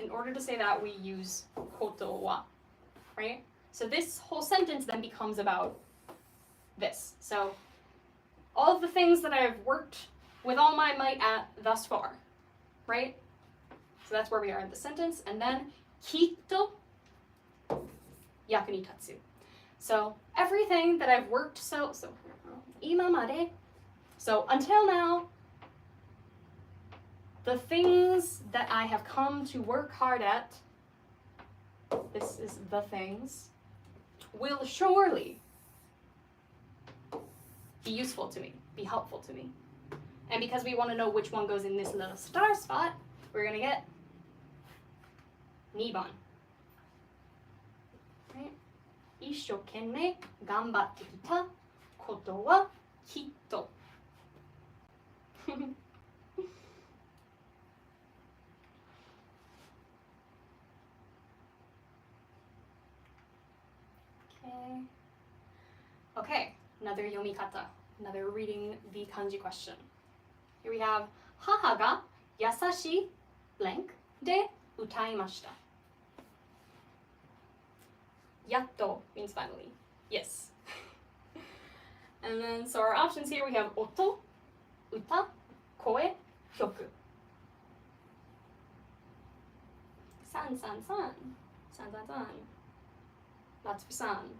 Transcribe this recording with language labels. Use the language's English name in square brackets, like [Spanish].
[English] In order to say that, we use ことは, right? So this whole sentence then becomes about this. So all of the things that I've worked with all my might at thus far, right? So that's where we are in the sentence. And then きっと役に立つ. So everything that I've worked so 今まで so until now the things that I have come to work hard at, this is the things, will surely be useful to me, be helpful to me. And because we want to know which one goes in this little star spot, we're going to get 2番. Right? [Japanese] 一生懸命頑張ってきたことはきっと [English] Okay, another 読み方, another reading the kanji question. Here we have [Japanese] 母が優しい blank で歌いました. [English] やっと means finally. Yes. And then, so our options here we have 音、歌、声、曲. 3, 3, 3. 3, 3, 3. Lots for san.